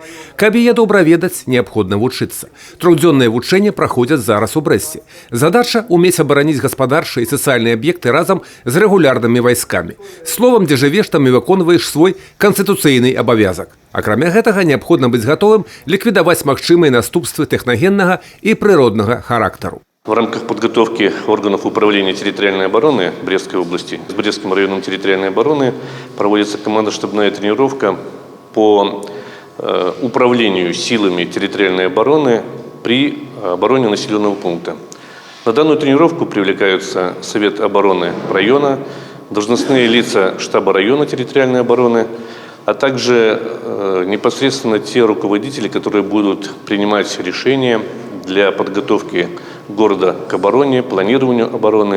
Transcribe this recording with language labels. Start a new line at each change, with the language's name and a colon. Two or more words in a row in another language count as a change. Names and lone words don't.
Belarusian: Каб яе добра ведаць, неабходна вучыцца. Трохдзённыя вучэнні праходзяць зараз у Брэсце. Задача – умець абараніць гаспадарчыя і сацыяльныя аб'екты разам з рэгулярнымі вайскамі. Словам, дзе жывеш, там і выконваеш свой канстытуцыйны абавязак. Акрамя гэтага, неабходна быць гатовым ліквідаваць магчымыя наступствы тэхнагеннага і прыроднага характару.
Russian: В рамках подготовки органов управления территориальной обороны Брестской области с Брестским районом территориальной обороны проводится командно-штабная тренировка по управлению силами территориальной обороны при обороне населенного пункта. На данную тренировку привлекаются Совет обороны района, должностные лица штаба района территориальной обороны, а также непосредственно те руководители, которые будут принимать решения для подготовки города к обороне, планированию обороны.